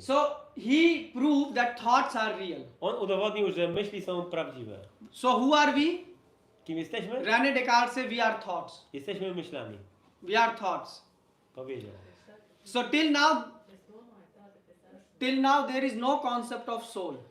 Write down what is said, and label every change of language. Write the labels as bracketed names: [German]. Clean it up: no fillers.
[English] So he proved that thoughts are real. [Polish] On udowodnił, że myśli są prawdziwe. [English] So who are we? [Polish] Kim jesteśmy? [English] René Descartes said we are thoughts. [Polish] Jesteśmy myślami. [English] We are thoughts. [Polish] Powiedział. [English] So till now there is no concept of soul,